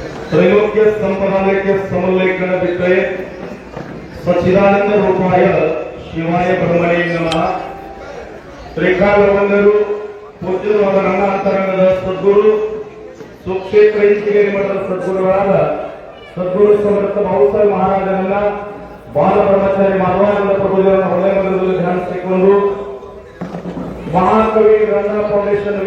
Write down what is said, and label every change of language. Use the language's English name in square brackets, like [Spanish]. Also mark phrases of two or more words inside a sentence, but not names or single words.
[Sanskrit] त्रैलोक्य संपदालय समलेखन विक्रय सच्चिदानंद रूपाय शिवाय ब्रह्मणे नमः. [Kannada] ತ್ರಿಕಾಲವಂದರು ಪೂಜ್ಯರಾದ ನನ್ನ ಅಂತರಂಗದ ಸದ್ಗುರು ಸುಕ್ಷೇತ್ರ ಇಂಚಿಗೇರಿ ಮಠದ ಸದ್ಗುರುಗಳಾದ ಸದ್ಗುರು ಸಮರ್ಥ ಬಹುಸಾಹೇಬ್ ಮಹಾರಾಜರನ್ನ ಬಾಲ ಬ್ರಹ್ಮಚಾರಿ ಮಾಧವಾನಂದ ಪ್ರಭುಜರನ್ನ ಹೊಳೆ ಮಂದಿರದಲ್ಲಿ ಧ್ಯಾನಿಸಿಕೊಂಡು ಮಹಾಕವಿ ಗ್ರಂಥ ಫೌಂಡೇಶನ್